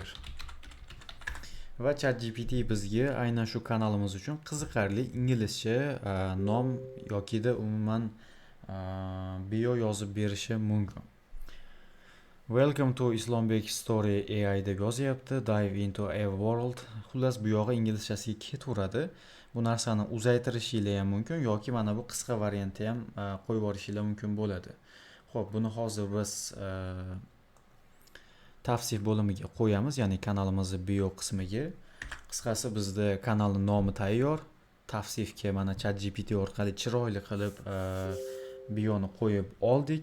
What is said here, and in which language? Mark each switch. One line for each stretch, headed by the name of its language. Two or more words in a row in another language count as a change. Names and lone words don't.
Uzbek: Va ChatGPT bizga aynan shu kanalimiz uchun qiziqarli inglizcha nom yoki da umuman bio yozib berishi mumkin.
English: Welcome to Islombek Story AI
Uzbek: deb yozyapti.
English: Dive into a world.
Uzbek: Xullas bu yog'i inglizchasiga ketaveradi. Bu narsani uzaytirishinglar ham mumkin yoki mana bu qisqa variantni ham qo'yib yuborishinglar mumkin bo'ladi. Xo'p, buni hozir biz tavsif bo'limiga qo'yamiz, ya'ni kanalimizning bio qismiga. Qisqasi bizda kanalning nomi tayyor. Tavsifga mana ChatGPT orqali chiroyli qilib bioni qo'yib oldik.